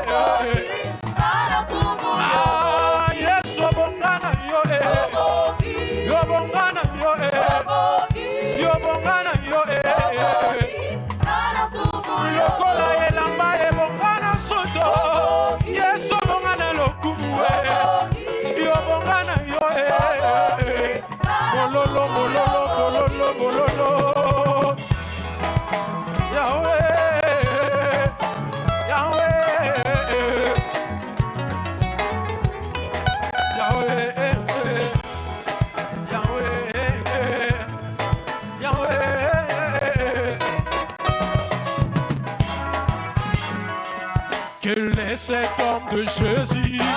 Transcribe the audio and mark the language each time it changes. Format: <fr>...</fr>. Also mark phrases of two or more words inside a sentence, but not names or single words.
<ln>yesu obonga na yo e yobonga na yo e yobonga na yo e lokola elamba ebonga na soto yesu obonga na lokumu e yobonga na yo e mololo mololo mololo mololo</ln> <fr>Yahweh Yahweh Yahweh Yahweh Yahweh quel est cet homme de Jésus?</fr>